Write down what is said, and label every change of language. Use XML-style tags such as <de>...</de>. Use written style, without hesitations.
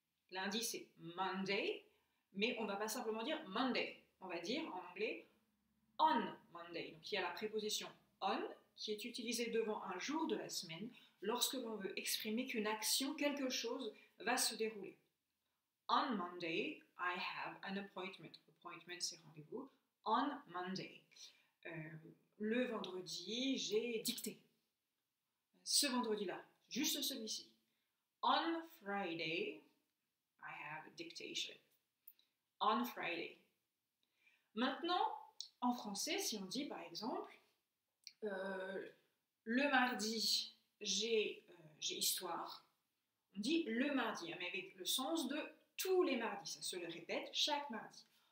<fr>Lundi, c'est Monday, mais on ne va pas simplement dire Monday. On va dire en anglais</fr> <en>on Monday.</en> <fr>Donc il y a la préposition on qui est utilisée devant un jour de la semaine lorsque l'on veut exprimer qu'une action, quelque chose, va se dérouler.</fr> <en>On Monday, I have an appointment.</en> <fr>Appointment, c'est rendez-vous.</fr> <en>On Monday.</en> <fr>Le vendredi, j'ai dicté. Ce vendredi-là, juste celui-ci.</fr> <en>On Friday, I have a dictation. On Friday.</en> <fr>Maintenant, en français, si on dit par exemple, le mardi, j'ai histoire, on dit le mardi, mais avec le sens de tous les mardis, ça se le répète chaque mardi.</fr>